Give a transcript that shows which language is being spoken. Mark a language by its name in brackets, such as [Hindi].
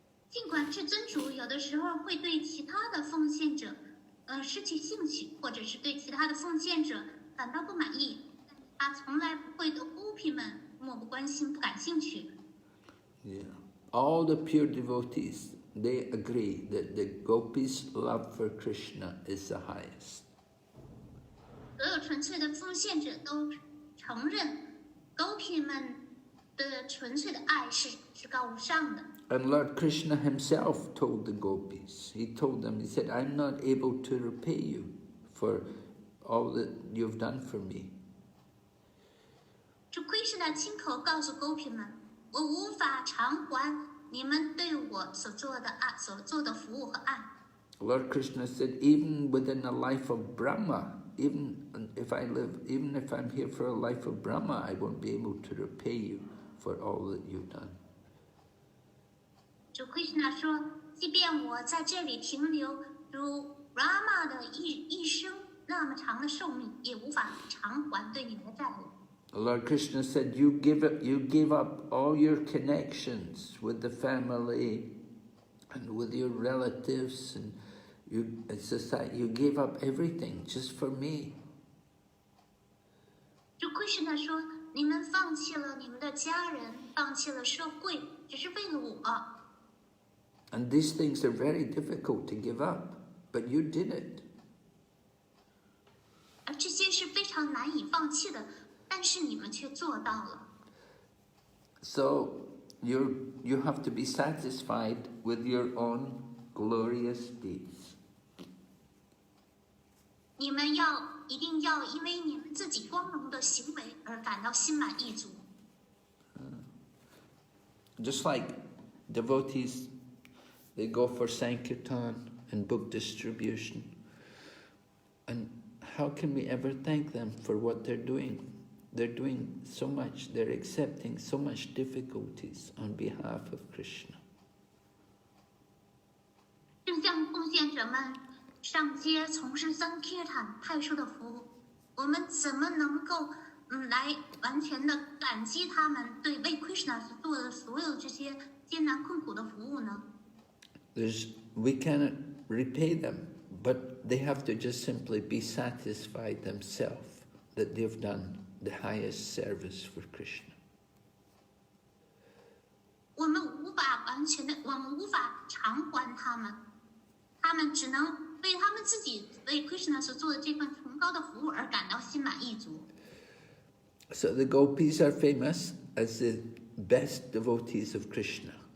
[Chinese] 尽管至尊主有的时候会对其他的奉献者，失去兴趣，或者是对其他的奉献者感到不满意，他从来不会对 Gopi 们漠不关心、不感兴趣。 [English] Yeah. All the pure devotees, they agree that the gopis' love for Krishna is the highest. [Chinese] 所有纯粹的奉献者都承认 Gopi 们的纯粹的爱是高无上的。 [English] And Lord Krishna himself told the gopis, he told them, he said, I'm not able to repay you for all that you've done for me. [Chinese] 主 Krishna 亲口告诉 Gopi 们，我无法偿还你们对我所做的爱、所做的服务和爱。 [English] Lord Krishna said, even within the life of Brahma, even if I'm here for a life of Brahma, I won't be able to repay you for all that you've done. [Chinese] 主 Krishna 说，即便我在这里停留如 Rama 的一生那么长的寿命，也无法偿还对你们的债务。 [English] Lord Krishna said, you give up all your connections with the family and with your relatives and you gave up everything just for me. [Chinese] 主 Krishna 说，你们放弃了你们的家人，放弃了社会，只是为了我。 [English] And these things are very difficult to give up, but you did it. [Chinese] 而这些是非常难以放弃的，但是你们却做到了。 [English] So you have to be satisfied with your own glorious deeds. [Chinese] 你们一定要因为你们自己光荣的行为而感到心满意足。 [English] Just like devotees, they go for Sankirtan and book distribution. And how can we ever thank them for what they're doing? They're doing so much, they're accepting so much difficulties on behalf of Krishna. [Chinese] 正像奉献者们上街从事 Sankirtan 派出的服务，我们怎么能够来完全的感激他们对为 Krishna 所做的所有这些艰难困苦的服务呢？ [English] We cannot repay them, but they have to just simply be satisfied themselves that they've done the highest service for Krishna. [Chinese] 我们无法偿还他们，他们只能为他们自己为 Krishna 所做的这份崇高的服务而感到心满意足。 [English] So the gopis are famous as the best devotees of Krishna.